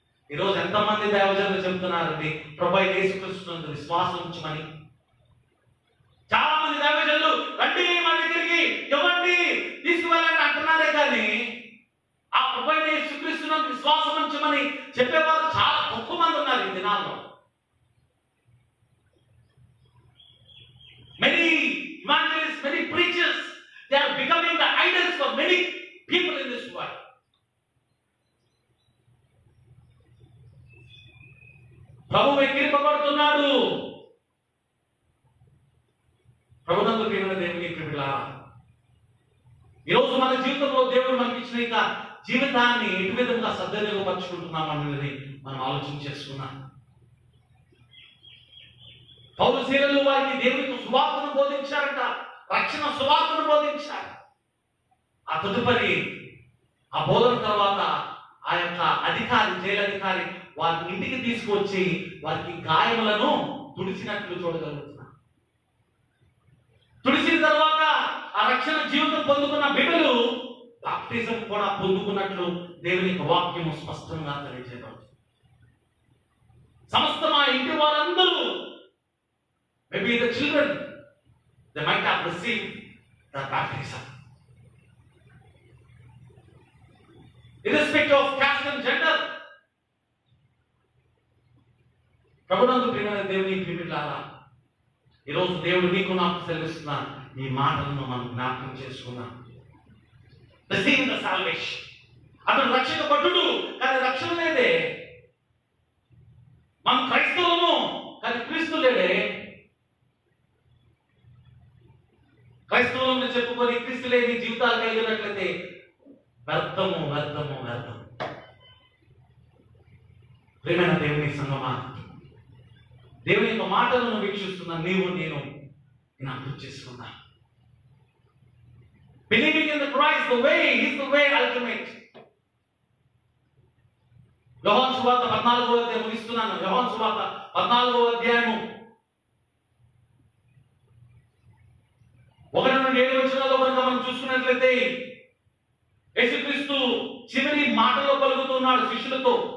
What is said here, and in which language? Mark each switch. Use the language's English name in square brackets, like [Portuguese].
[Telugu] ఈరోజు ఎంతమంది దైవజనులు చెప్తున్నారండి ప్రభు అయిన యేసుక్రీస్తునందు విశ్వాసం ఉంచమని? చాలా మంది దైవజనులు రండి మా దగ్గరికి, ఇవ్వండి, తీసుకువెళ్ళండి అంటున్నారే కానీ ఆ ప్రభు అయిన యేసుక్రీస్తునందు విశ్వాసం ఉంచమని చెప్పేవారు చాలా తక్కువ మంది ఉన్నారు ఈ దినాల్లో. [English] Many evangelists, many preachers, they are becoming the idols for many people in this world. [Telugu] ప్రభు వెక్కిరింపబడుతున్నాడు. ప్రభునందు ప్రియమైన దేవుని ప్రియులారా, ఈరోజు మన జీవితంలో దేవుడు మనకి ఇచ్చిన ఇక జీవితాన్ని ఎటు విధంగా సద్వినియోగపరుచుకుంటున్నాం అనేది మనం ఆలోచన చేసుకున్నాం. పౌలు శీలలు వారికి దేవునికి సువార్తను బోధించారట, రక్షణ సువార్తను బోధించారు. ఆ తదుపరి ఆ బోధన తర్వాత ఆ యొక్క అధికారి, జైలు అధికారి వారి ఇంటికి తీసుకువచ్చి వారికి గాయములను తుడిచినట్లు చూడగలుగుతున్నారు. తుడిచిన తర్వాత ఆ రక్షణ జీవితం పొందుకున్న బిడ్డలు బాప్టిజం కూడా పొందుకున్నట్లు దేవుని యొక్క వాక్యము స్పష్టంగా తెలియజేయబడుతుంది. సమస్త మా ఇంటి వారందరూ, [English] maybe the children, they might have received the baptism. Irrespective of caste and gender. [Telugu] ప్రభునందు ప్రియమైన దేవుని ప్రియులారా, ఈరోజు దేవుడు నీకు నాకు సెలవిస్తున్న ఈ మాటలను మనం జ్ఞాపకం చేసుకున్నాం. [English] Receiving the salvation. [Telugu] అతడు రక్షక పట్టుడు కానీ రక్షణ లేదే. మనం క్రైస్తవులము కానీ క్రీస్తు లేడే. క్రైస్తవులను చెప్పుకొని క్రీస్తు లేని జీవితాలు కలిగినట్లయితే వ్యర్థము వ్యర్థము వ్యర్థం. ప్రియమైన దేవుని సంగమా, దేవుని యొక్క మాటలను వీక్షిస్తున్న నీవు నేను జ్ఞాపకం చేసుకున్నా. [English] Believing in the Christ, the way, is the way ultimate. [Telugu] యోహాను సువార్త 14వ అధ్యాయం ముగిస్తున్నాను. యోహాను సువార్త 14వ అధ్యాయము 1 నుండి 7 వచనాల్లో కనుక మనం చూసుకున్నట్లయితే యేసుక్రీస్తు చివరి మాటలో పలుకుతున్నాడు శిష్యులతో.